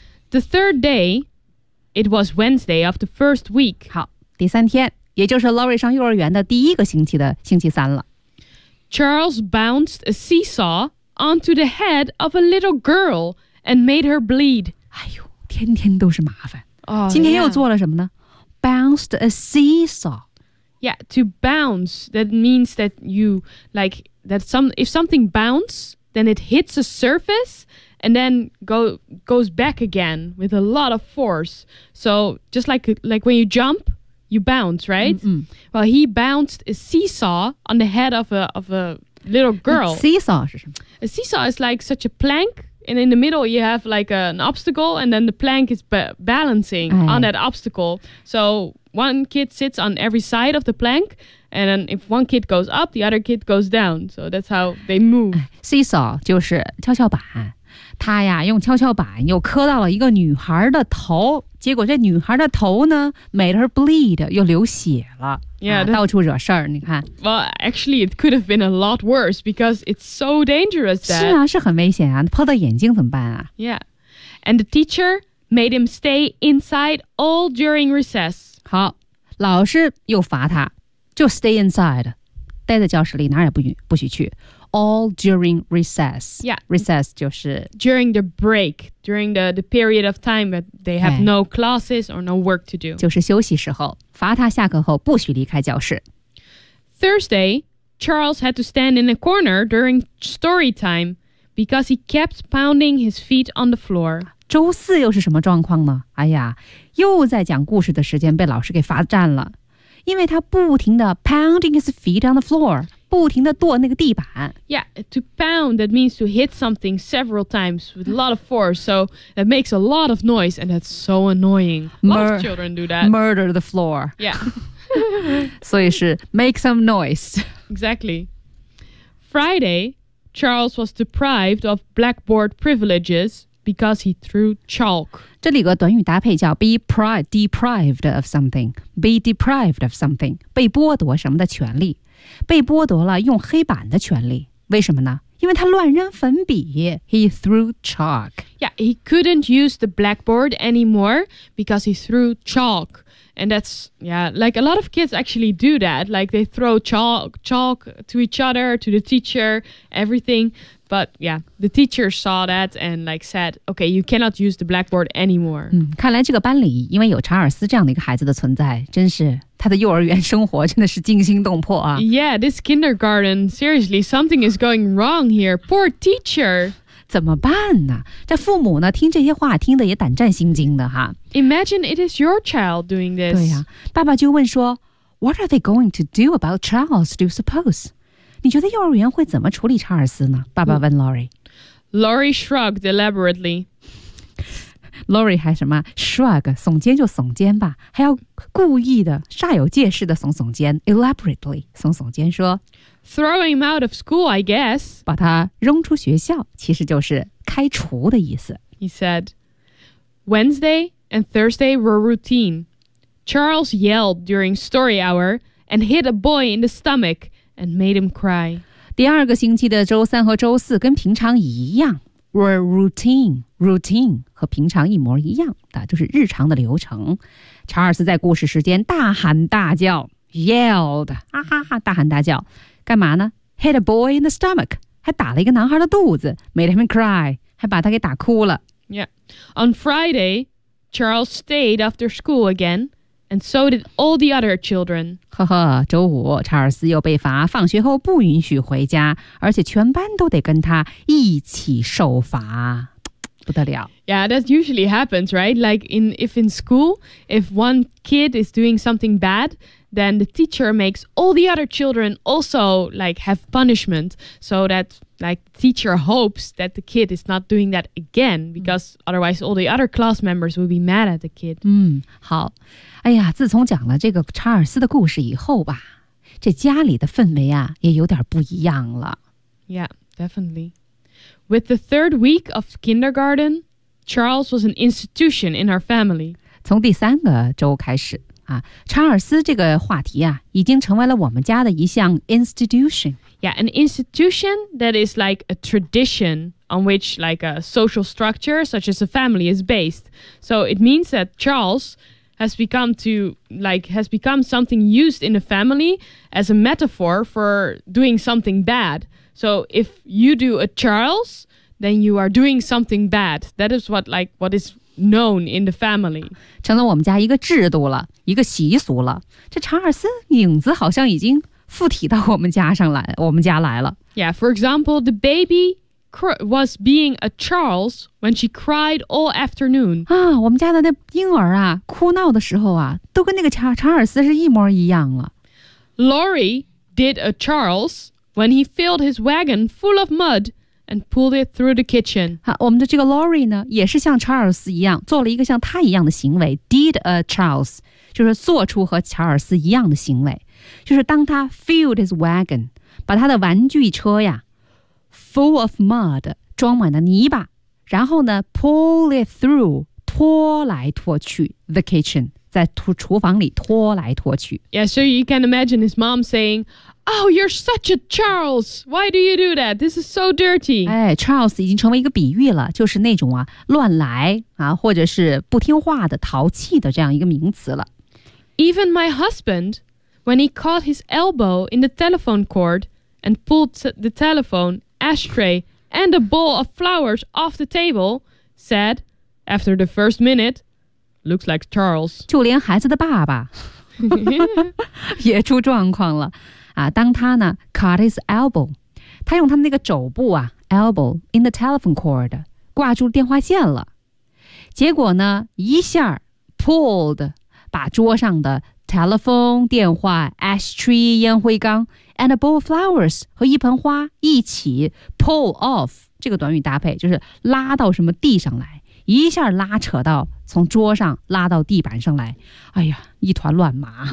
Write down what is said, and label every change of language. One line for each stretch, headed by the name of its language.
English: The third day, it was Wednesday of the first week.
Chinese: 好，第三天，也就是 Laurie 上幼儿园的第一个星期的星期三了。
English: Charles bounced a seesaw onto the head of a little girl and made her bleed.
Chinese: 哎呦，天天都是麻烦。
English: Oh,
Chinese: 今天又做了什么呢、
English: yeah. Bounced a seesaw. Yeah, to bounce, that means that you, like, that some, if something bounces, then it hits a surface and then goes back again with a lot of force. So just like when you jump, you bounce, right?、 Mm-hmm. Well, he bounced a seesaw on the head of a little girl. Seesaw is
Chinese: 什么?
English: A seesaw is like such a plank. And in the middle, you have like an obstacle, and then the plank is balancing、哎、 on that obstacle. So one kid sits on every side of the plank, and then if one kid goes up, the other kid goes down. So that's how they move.
Chinese: Seesaw 就是跷跷板，他呀用跷跷板又磕到了一个女孩的头，结果这女孩的头呢
English: made her bleed,
Chinese: 又流血了，
English: yeah,
Chinese: 啊、到处惹事儿。你看
English: ，Well, actually, it could have been a lot worse because it's so dangerous. That,
Chinese: 是啊，是很危险啊，碰到眼睛怎么办啊
English: ？Yeah, and the teacher made him stay inside all during recess.
Chinese: 好，老师又罚他，就
English: stay inside,
Chinese: 待在教室里，哪儿也不许去。
English: All during recess. Yeah.
Chinese: Recess 就是
English: during the break, during the period of time that they have no classes or no work to do.
Chinese: 就是休息时候，罚他下课后不许离开教室。
English: Thursday, Charles had to stand in a corner during story time because he kept pounding his feet on the floor.
Chinese: 周四又是什么状况呢？哎呀，又在讲故事的时间被老师给罚站了，因为他不停地
English: pounding his feet on the floor.
Chinese: 不停地跺那个地板。
English: Yeah, to pound, that means to hit something several times with a lot of force, so that makes a lot of noise, and that's so annoying. A lot of children do that. Murder the floor. Yeah.
Chinese: 所以是
English: make some noise. Exactly. Friday, Charles was deprived of blackboard privileges because he threw chalk.
Chinese: 这里有个短语搭配叫
English: be deprived of something. Be deprived of something.
Chinese: 被剥夺什么的权利。被剥夺了用黑板的权利，为什么呢？因为他乱扔粉笔。
English: He threw chalk. Yeah, he couldn't use the blackboard anymore because he threw chalk. And that's, yeah, like a lot of kids actually do that. Like they throw chalk to each other, to the teacher, everything. But yeah, the teacher saw that and like said, okay, you cannot use the blackboard anymore.
Chinese: 嗯，看来这个班里因为有查尔斯这样的一个孩子的存在，真是。他的幼儿园生活真的是惊心动魄啊。
English: Yeah, this kindergarten, seriously, something is going wrong here. Poor teacher.
Chinese: 怎么办呢？这父母呢，听这些话听得也胆战心惊的哈。
English: Imagine it is your child doing this.
Chinese: 对呀，爸爸就问说
English: What are they going to do about Charles, do you suppose?
Chinese: 你觉得幼儿园会怎么处理查尔斯呢？爸爸问 Laurie.
English: Laurie shrugged elaborately.
Chinese: Laurie 还什么 shrug 耸肩就耸肩吧，还要故意的煞有介事的耸耸肩 elaborately 耸耸肩说
English: throw him out of school I guess
Chinese: 把他扔出学校，其实就是开除的意思。
English: He said Wednesday and Thursday were routine. Charles yelled during story hour and hit a boy in the stomach and made him cry.
Chinese: 第二个星期的周三和周四跟平常一样
English: were routine
Chinese: 和平常一模一样的，就是日常的流程。查尔斯在故事时间大喊大叫 yelled 啊哈哈大喊大叫，干嘛呢？
English: hit a boy in the stomach，
Chinese: 还打了一个男孩的肚子，
English: made him cry，
Chinese: 还把他给打哭了。
English: Yeah， on Friday Charles stayed after school again and so did all the other children。
Chinese: 呵呵，周五查尔斯又被罚放学后不允许回家，而且全班都得跟他一起受罚，不得了。
English: Yeah, that usually happens, right? Like if in school, if one kid is doing something bad, then the teacher makes all the other children also like have punishment so that like the teacher hopes that the kid is not doing that again because otherwise all the other class members will be mad at the kid.
Chinese: 嗯，好。哎呀，自从讲了这个查尔斯的故事以后吧，这家里的氛围啊也有点不一样了。
English: Yeah, definitely. With the third week of kindergarten, Charles was an institution in our family.
Chinese: 从第三个周开始啊，查尔斯这个话题啊，已经成为了我们家的一项 institution.
English: Yeah, an institution that is like a tradition on which like a social structure such as a family is based. So it means that Charles has become to like has become something used in a family as a metaphor for doing something bad.So if you do a Charles, then you are doing something bad. That is what, like, what is known in the family.
Chinese: 成了我们家一个制度了，一个习俗了。这查尔斯影子好像已经附体到我们家上来，我们家来了。
English: Yeah, for example, the baby was being a Charles when she cried all afternoon.
Chinese: 啊，我们家的那婴儿啊，哭闹的时候啊，都跟那个查尔斯是一模一样了。
English: Lori did a Charles when he filled his wagon full of mud and pulled it through the kitchen.
Chinese: 啊，我们的这个 Lori 呢，也是像查尔斯一样，做了一个像他一样的行为。
English: Did a Charles
Chinese: 就是做出和查尔斯一样的行为，就是当他
English: filled his wagon
Chinese: 把他的玩具车呀。
English: Full of mud,
Chinese: 装满了泥巴，然后呢
English: pull it through,
Chinese: 拖来拖去
English: the kitchen,
Chinese: 在厨房里拖来拖去。
English: Yeah, so you can imagine his mom saying, oh, you're such a Charles, why do you do that? This is so dirty.
Chinese: 哎 ,Charles 已经成为一个比喻了，就是那种啊乱来啊或者是不听话的淘气的这样一个名词了。
English: Even my husband, when he caught his elbow in the telephone cord and pulled the telephone,ashtray and a bowl of flowers off the table said after the first minute looks like Charles
Chinese: 就连孩子的爸爸也出状况了、啊、当他呢
English: caught his elbow
Chinese: 他用他那个肘部啊 elbow
English: in the telephone cord
Chinese: 挂住电话线了结果呢一下 pulled 把桌上的 telephone 电话 ashtray 烟灰缸
English: And a bowl of flowers
Chinese: 和一盆花一起
English: pull off
Chinese: 这个短语搭配就是拉到什么地上来一下拉扯到从桌上拉到地板上来哎呀一团乱麻